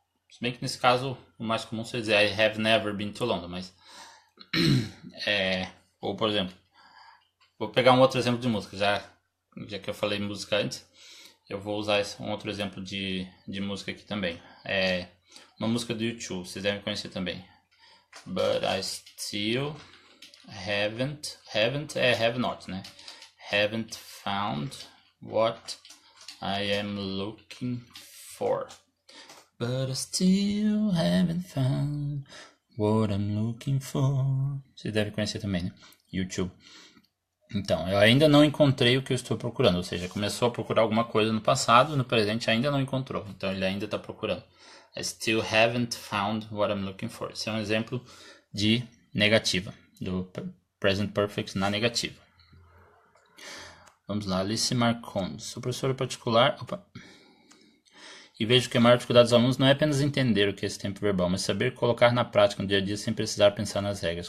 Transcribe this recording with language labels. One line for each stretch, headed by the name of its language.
Portuguese: Se bem que nesse caso o mais comum seria dizer
English: I have never been to London,
Portuguese: mas ou por exemplo, vou pegar um outro exemplo de música, já que eu falei música antes, eu vou usar um outro exemplo de música aqui também. Uma música do YouTube, vocês devem conhecer também.
English: But I still haven't have not, né? Haven't found what I am looking for. But I still haven't found what I'm looking for.
Portuguese: Vocês devem conhecer também, né? YouTube. Então, eu ainda não encontrei o que eu estou procurando. Ou seja, começou a procurar alguma coisa no passado, no presente ainda não encontrou. Então, ele ainda está procurando.
English: I still haven't found what I'm looking for.
Portuguese: Esse é um exemplo de negativa, do present perfect na negativa. Vamos lá, Alice Marcondes. Sou professora particular. E vejo que a maior dificuldade dos alunos não é apenas entender o que é esse tempo verbal, mas saber colocar na prática no dia a dia sem precisar pensar nas regras.